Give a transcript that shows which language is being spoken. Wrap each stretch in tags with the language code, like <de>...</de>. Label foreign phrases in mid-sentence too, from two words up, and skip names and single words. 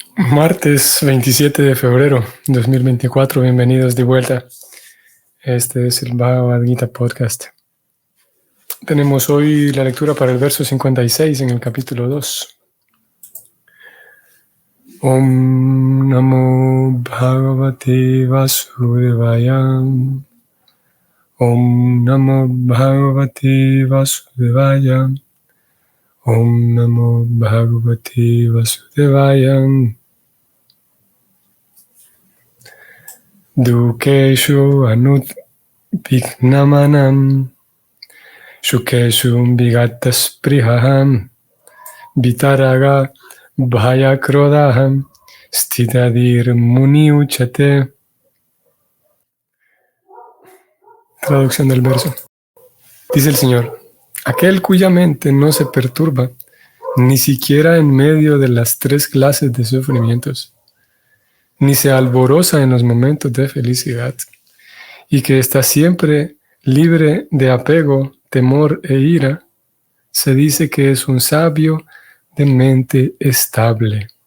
<es>Martes 27 de febrero 2024, bienvenidos de vuelta. Este es el Bhagavad Gita Podcast. Tenemos hoy la lectura para el verso 56 en el capítulo 2.</es> <sa>Om Namo Bhagavate Vasudevaya. Om Namo Bhagavate Vasudevaya. Om Namo Bhagavate Vasudevaya. Dukeshu anudviknamanam Shukeshu vigatasprihaham Vitaraga bhayakrodaham Stitadir muni uchate.</sa> <es>Traducción del verso. Dice el Señor: aquel cuya mente no se perturba ni siquiera en medio de las tres clases de sufrimientos, ni se alboroza en los momentos de felicidad, y que está siempre libre de apego, temor e ira, se dice que es un sabio de mente estable.</es>